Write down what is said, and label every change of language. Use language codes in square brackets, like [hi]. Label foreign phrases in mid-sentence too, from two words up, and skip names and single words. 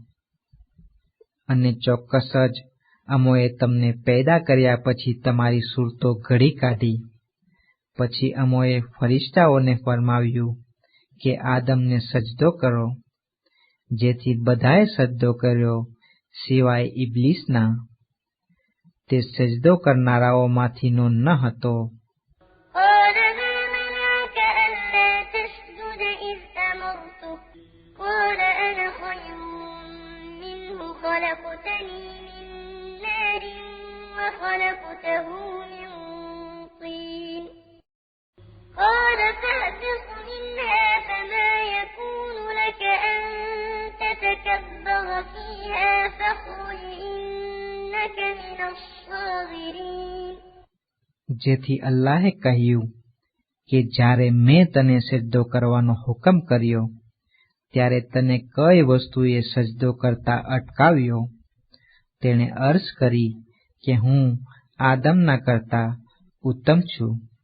[gu] અને ચોક્કસ જ અમોએ તમને પેદા કર્યા પછી તમારી સુરતો ઘડી કાઢી. પછી અમોએ ફરિશ્તાઓને ફરમાવ્યું કે આદમને સજદો કરો, જેથી બધાએ સજદો કર્યો સિવાય ઇબ્લીસના. તે સજદો કરનારાઓમાંથીનો ન હતો. [ar] قال ما منعك ألا تسجد إذ أمرتك قال أنا خير منه خلقتني من نار وخلقته من طين قال فاهبط منها فما يكون لك أن تتكبر فيها فاخرج إنك من الصاغرين. [gu] જેથી અલ્લાહે કહ્યું કે જ્યારે મેં તને સજદો કરવાનો હુકમ કર્યો ત્યારે તને કઈ વસ્તુએ સજદો કરતા અટકાવ્યો? તેણે અર્જ કરી કે હું આદમના કરતા ઉત્તમ છું.